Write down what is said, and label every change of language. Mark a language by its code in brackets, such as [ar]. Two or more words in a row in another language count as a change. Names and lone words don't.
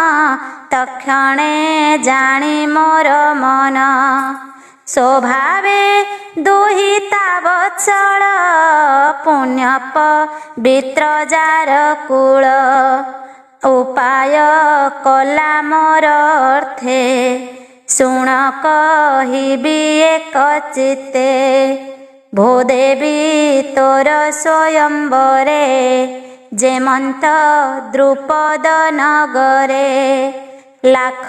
[or] ତକ୍ଷଣେ ଜାଣି ମୋର ମନ ସ୍ୱଭାବେ ଦୁହିତା ବତ୍ସଳ ପୁଣ୍ୟ ପବିତ୍ର ଯାର କୁଳ ଉପାୟ କଳା ମୋର ଅର୍ଥେ ଶୁଣ କହିବି ଏକ ଚିତ୍ତେ ଭୂଦେବୀ ତୋର ସ୍ୱୟଂବରେ ଯେମନ୍ତ ଦ୍ରୁପଦ ନଗରେ ଲାଖ